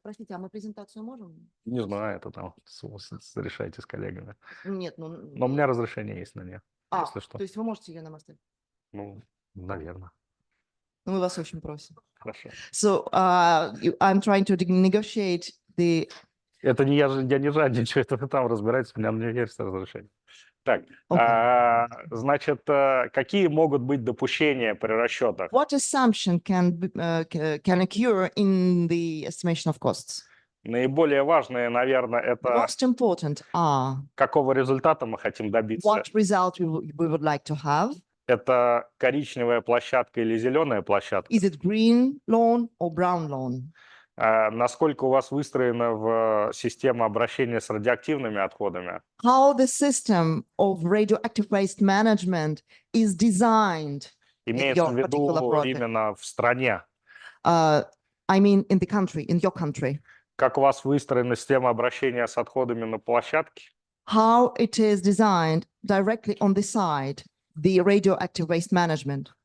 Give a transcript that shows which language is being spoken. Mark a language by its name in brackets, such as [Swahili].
[Russian] Простите, а мы презентацию можем? Не знаю, это там решайте с коллегами. Нет, Но у меня разрешение есть на нее, если что. то есть вы можете ее нам оставить? Ну, наверное. Мы вас очень просим. Хорошо. [English] So I'm trying to negotiate the. [Russian] Это не я не жадничаю, это вы там разбираетесь, у меня на есть разрешение. Так, значит, какие могут быть допущения при расчетах? [English] What assumption can occur in the estimation of costs? [Russian] Наиболее важные, наверное, [English] The [Russian] это [English] most important are [Russian] какого результата мы хотим добиться. [English] what result we would like to have. [Russian] Это коричневая площадка или зеленая площадка? [English] Is it green lawn or brown lawn? [Russian] Насколько у вас выстроена в система обращения с радиоактивными отходами? [English] How the system of radioactive waste management is designed in [Russian] Имеется [English] your [Russian] в виду [English] particular project. [Russian] именно в стране. [English] I mean, in the country, in your country. [Russian] Как у вас выстроена система обращения с отходами на площадке? [English] How it is designed directly on the side, the radioactive waste management.